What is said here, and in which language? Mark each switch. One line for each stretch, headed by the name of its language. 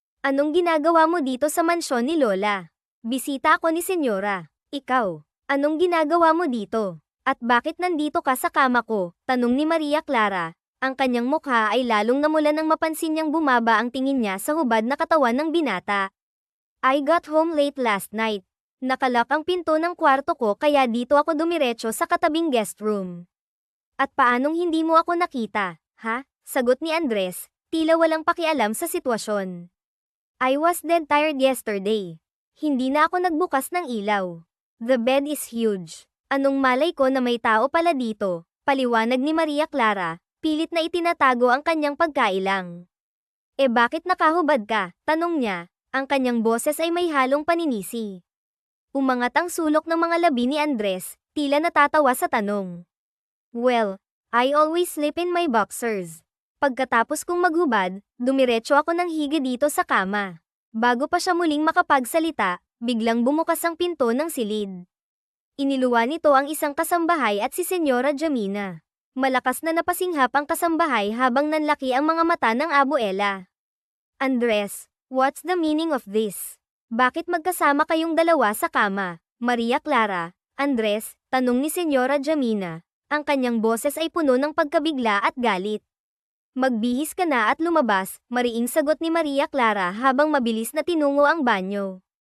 Filipino: Anong ginagawa mo dito sa mansyon ni Lola? Bisita ako ni Senyora. Ikaw, anong ginagawa mo dito? At bakit nandito ka sa kama ko? Tanong ni Maria Clara. Ang kanyang mukha ay lalong namula nang mapansin niyang bumaba ang tingin niya sa hubad na katawan ng binata.
English: I got home late last night.
Filipino: Nakalak ang pinto ng kwarto ko kaya dito ako dumiretso sa katabing guest room. At paanong hindi mo ako nakita, ha? Sagot ni Andres, tila walang pakialam sa sitwasyon.
English: I was dead tired yesterday.
Filipino: Hindi na ako nagbukas ng ilaw.
English: The bed is huge.
Filipino: Anong malay ko na may tao pala dito? Paliwanag ni Maria Clara, pilit na itinatago ang kanyang pagkailang. Bakit nakahubad ka? Tanong niya, ang kanyang boses ay may halong paninisi. Umangat ang sulok ng mga labi ni Andres, tila natatawa sa tanong.
English: Well, I always sleep in my boxers.
Filipino: Pagkatapos kong maghubad, dumiretso ako ng higa dito sa kama. Bago pa siya muling makapagsalita, biglang bumukas ang pinto ng silid. Iniluwa nito ang isang kasambahay at si Senyora Jamina. Malakas na napasinghap ang kasambahay habang nanlaki ang mga mata ng abuela.
English: Andres, what's the meaning of this?
Filipino: Bakit magkasama kayong dalawa sa kama? Maria Clara, Andres, tanong ni Senyora Jamina. Ang kanyang boses ay puno ng pagkabigla at galit. Magbihis ka na at lumabas, mariing sagot ni Maria Clara habang mabilis na tinungo ang banyo.